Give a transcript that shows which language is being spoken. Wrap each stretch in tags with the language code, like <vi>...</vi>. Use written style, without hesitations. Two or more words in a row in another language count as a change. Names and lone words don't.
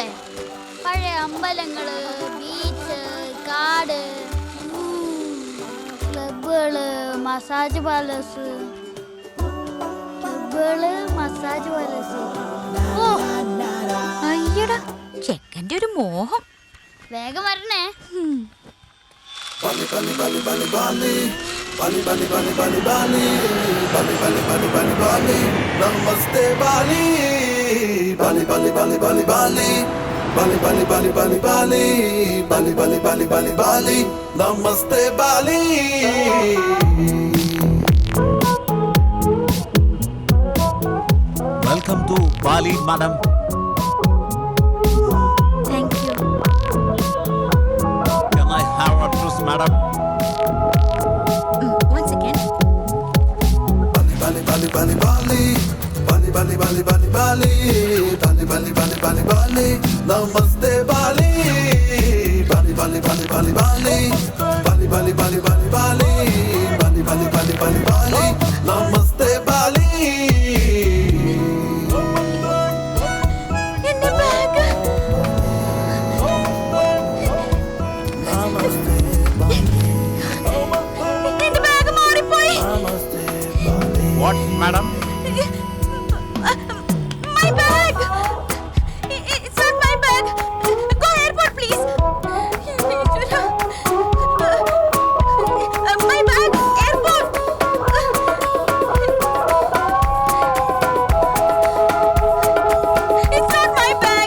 <ml>പഴയ അമ്പലങ്ങള്, ബീച്ച്, കാട്, ക്ലബുകള്, മസാജ് പാലസ്. ഓ അയ്യടാ, ചെക്കൻ്റെ ഒരു മോഹം. വേഗം വരണേ.</ml> <en>Bali, Bali, Bali, Bali, Bali. Bali, Bali, Bali, Bali, Bali. Bali, Bali, Bali, Bali, Bali. Namaste, Bali. Bali, Bali, Bali, Bali, Bali. Bali, Bali, Bali, Bali, Bali. Bali, Bali, Bali, Bali, Bali. Namaste, Bali. Welcome to Bali, madam. Thank you. Can I have a juice, madam? One second. Bali, Bali, Bali, Bali. Bali, Bali, Bali, Bali, Bali. Bali, Bali, Bali, Bali, Bali. Namaste, Bali. Bali, Bali, Bali, Bali, Bali. Bali, Bali, Bali, Bali, Bali. Bali, Bali, Bali, Bali, Bali. Namaste, Bali.</en> <ml>എന്റെ ബാഗ്. എന്റെ ബാഗ് മാറിപ്പോയി.</ml> <en>What, madam? My bag. It's not my bag. Go airport, please. My bag, airport. It's not my bag.</en>